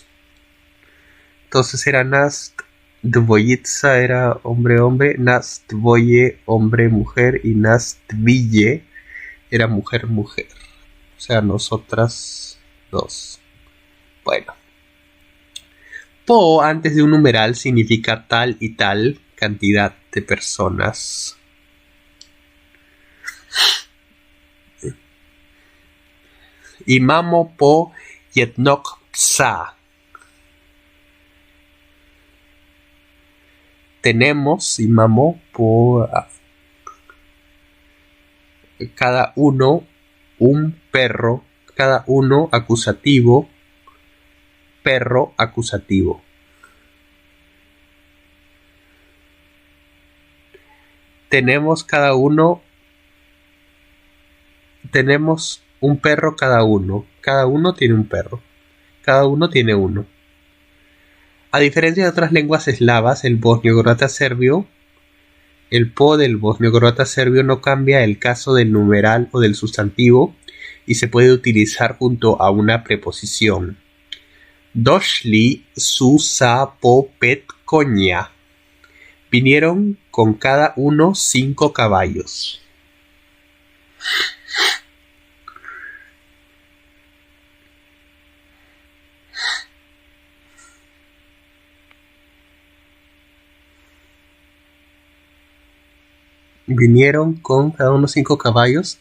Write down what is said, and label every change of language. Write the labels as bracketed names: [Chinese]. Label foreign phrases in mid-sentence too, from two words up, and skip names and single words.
[Spanish] Entonces era [Serbian] nast dvoyitza, [Spanish] era hombre-hombre, [Serbian] nast dvoye, [Spanish] hombre-mujer, y [Serbian] nast dville [Spanish] era mujer-mujer. O sea, nosotras dos. Bueno. Po antes de un numeral significa tal y tal cantidad de personas. [Serbian] Imamo po yetnok psa. [Spanish] Tenemos, imamo, po cada uno un perro, cada uno acusativo, perro acusativo. Tenemos cada uno, tenemos un perro cada uno tiene un perro, cada uno tiene uno. A diferencia de otras lenguas eslavas, el bosnio-croata serbio, el po del bosnio-croata serbio no cambia el caso del numeral o del sustantivo y se puede utilizar junto a una preposición. [Serbian] Doshli su sa po pet konya. [Spanish] Vinieron con cada uno 5 caballos. Vinieron con cada uno 5 caballos.